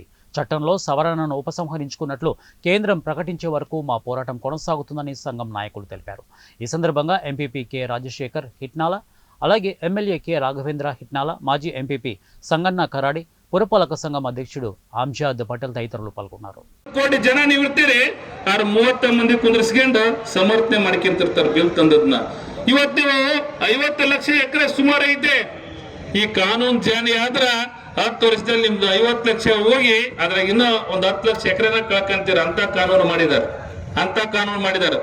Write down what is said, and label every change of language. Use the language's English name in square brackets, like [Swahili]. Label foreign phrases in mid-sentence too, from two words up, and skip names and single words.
[Telugu] చట్టంలో సవరణను ఉపసంహరించుకున్నట్లు కేంద్రం ప్రకటించే వరకు మా పోరాటం కొనసాగుతుందని సంఘం నాయకులు తెలిపారు. ఈ సందర్భంగా ఎంపీపీ కె రాజశేఖర్ హిట్నాల, అలాగే ఎమ్మెల్యే కె రాఘవేంద్ర హిట్నాల, మాజీ ఎంపీపీ సంగన్న కరాడి, పురపాలక సంఘం అధ్యక్షుడు ఆమ్జాద్ పటేల్ తదితరులు పాల్గొన్నారు. [Kannada] ಕೋಟಿ ಜನ ನೀವು ಇರ್ತೀರಿ, ಆರು 30 ಮಂದಿ ಕುಂದ್ರಿಸ್ಕೊಂಡು ಸಮರ್ಥನೆ ಮಾಡ್ಕೊಂತಿರ್ತಾರೆ ಬಿಲ್ ತಂದದ್ನ. ಇವತ್ತು ನೀವು 50 ಲಕ್ಷ ಎಕರೆ ಸುಮಾರು ಐತೆ. ಈ ಕಾನೂನು ಜಾರಿ ಆದ್ರ 10 ವರ್ಷದಲ್ಲಿ ನಿಮ್ದು 50 ಲಕ್ಷ ಹೋಗಿ ಅದ್ರಾಗ ಇನ್ನೂ ಒಂದು 10 ಲಕ್ಷ ಎಕರೆನ ಕಳ್ಕೊಂತೀರ ಅಂತ ಕಾನೂನು ಮಾಡಿದ್ದಾರೆ.